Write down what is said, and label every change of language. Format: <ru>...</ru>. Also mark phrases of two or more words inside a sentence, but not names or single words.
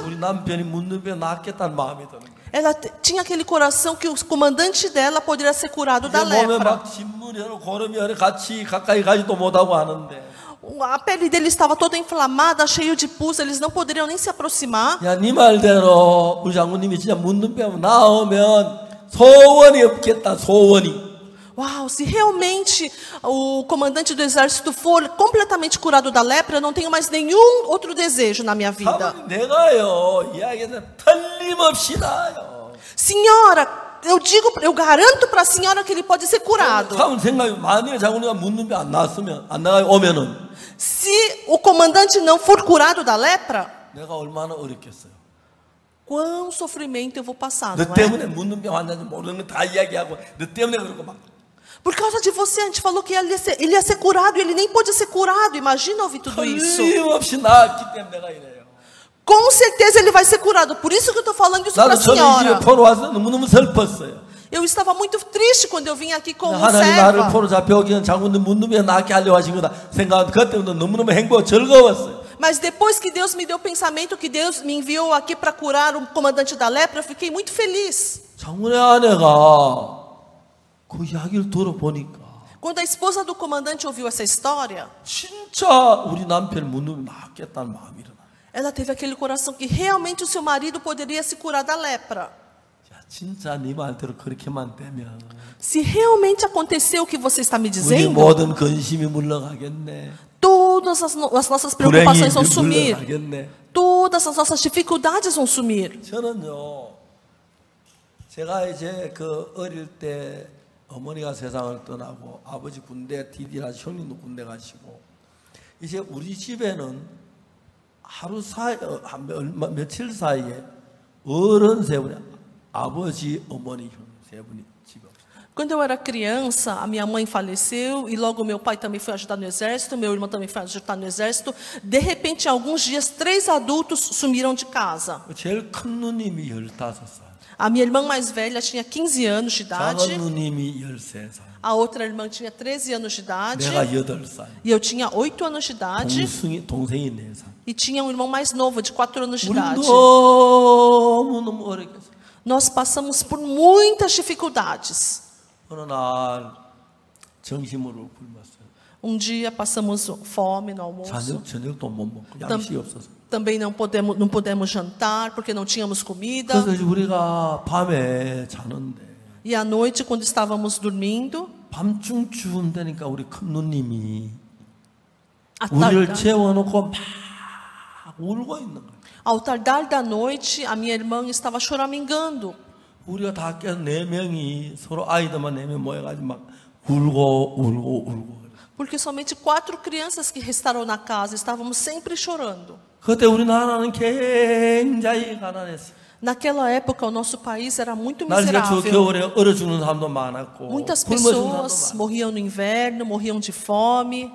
<ko>우리 남편이 문둥병 낫겠다는 마음이 드는 거예요.</ko> <pt>ela tinha aquele coração que o comandante dela poderia ser curado da</pt> <ko>몸에</ko> <pt>lepra.</pt> <ko>막 진물이 여러 고름이 여러 같이 가까이 가지도 못하고 하는데</ko> <pt>A pele dele estava toda inflamada, cheio de pus, eles não poderiam nem se aproximar.</pt> <ko>야, 네 말대로 우리 장군님이 진짜 문둥병 나오면 소원이 없겠다. 소원이.</ko> <pt>Uau, se realmente o comandante do exército for completamente curado da lepra, eu não tenho mais nenhum outro desejo na minha vida.</pt> <ko>사모님, 내가요 이야기해서 틀림없이 나요.</ko> <pt>Senhora, eu garanto para a senhora que ele pode ser curado.</pt> <ko>사모님 생각이 만약에 장군님가 문둥병 안 나왔으면 안 나가 오면은</ko> <pt>Se o comandante não for curado da lepra,</pt> <ko>내가 얼마나 어렵겠어요.</ko> <pt>quão sofrimento eu vou passar,</pt> <ko>너</ko> <pt>não é?</pt> <ko>때문에 문둥병 환자인지 모르는 거 다 이야기하고 너 때문에 그러고 막.</ko> <pt>Por causa de você, a gente falou que ele ia ser curado e ele nem pôde ser curado. Imagina ouvir tudo isso.</pt> <ko>틀림없이 나았기 때문에 내가 이래요.</ko> <pt>Com certeza ele vai ser curado. Por isso que eu estou falando isso para a</pt> <ko>나도 저는 이 집에</ko> <pt>senhora.</pt> <ko>포로 와서 너무너무 슬펐어요.</ko> <pt>Eu estava muito triste quando eu vim aqui como</pt> <ko>하나님 나를</ko> <pt>serva.</pt> <ko>포로 잡혀오기 전 장군님 문둥병 낫게 하려고 하신 거다 생각하면 그때부터 너무너무 행복하고 즐거웠어요.</ko> <pt>Mas depois que Deus me deu o pensamento que Deus me enviou aqui para curar o comandante da lepra, eu fiquei muito feliz.</pt> <ko>장군의 아내가 그 이야기를 들어보니까</ko> <pt>Quando a esposa do comandante ouviu essa história,</pt> <ko>진짜 우리 남편 문둥병 낫겠다는 마음이 일어나요.</ko> <pt>ela teve aquele coração que realmente o seu marido poderia se curar da lepra.</pt> <ko>야, 진짜 네 말대로 그렇게만 되면</ko> <pt>Se realmente aconteceu o que você está me</pt> <ko>우리</ko> <pt>dizendo,</pt> <ko>모든 근심이 물러가겠네.</ko> <pt>todas as nossas preocupações vão sumir.</pt> <ko>물러가겠네.</ko> <pt>Todas as nossas dificuldades vão sumir.</pt> <ko>저는요, 제가 이제 그 어릴 때 어머니가 세상을 떠나고 아버지 군대 디디라 형님도 군대 가시고 이제 우리 집에는 하루 사이 며칠 사이에 어른 세 분이 아버지 어머니 형 세 분이 집에 없어요.</ko> <pt>Quando eu era criança, a minha mãe faleceu e logo meu pai também foi ajudar no exército, meu irmão também foi ajudar no exército. De repente, em alguns dias, 3 adultos sumiram de casa.</pt> <ko>제일 큰 누님이 15살,</ko> <pt>A minha irmã mais velha tinha 15 anos de idade,</pt> <ko>작은 누님이 13살,</ko> <pt>a outra irmã tinha 13 anos de idade</pt> <ko>내가 8살,</ko> <pt>e eu tinha 8 anos de idade</pt> <ko>동생이 4살.</ko> <pt>e tinha um irmão mais novo de 4 anos de</pt> <ko>우리</ko> <pt>idade.</pt> <ko>너무너무 어렵겠어요.</ko> <pt>Nós passamos por muitas dificuldades.</pt> <ko>어느 날 점심으로 굶었어요.</ko> <pt>Dia passamos fome no almoço.</pt> <ko>저녁도 못 먹고 양식이 없어서.</ko> <pt>Também não podemos jantar porque não tínhamos comida.</pt> <ko>그래서 우리가 밤에 자는데</ko> <pt>E à noite, quando estávamos dormindo,</pt> <ko>밤중쯤 되니까 우리 큰 누님이</ko> <pt>à</pt> <ko>우리를</ko> <pt>tardar,</pt> <ko>재워놓고 막 울고 있는 거예요.</ko> <pt>ao tardar da noite, a minha irmã estava choramingando.</pt> <ko>우리가 다 깨서 4명이 서로 아이들만 4명 모여가지고 막 울고.</ko> <pt>Porque somente 4 crianças que restaram na casa estávamos sempre chorando.</pt> <ko>그때 우리 나라는 굉장히 가난했어요.</ko> <pt>Naquela época, o nosso país era muito</pt> <ko>날씨가 추워</ko> <pt>miserável.</pt> <ko>겨울에 얼어 죽는 사람도 많았고</ko> <pt>Muitas</pt> <ko>굶어 죽는 사람도</ko> <pt>pessoas</pt> <ko>많았고.</ko> <pt>morriam no inverno, morriam de fome.</pt>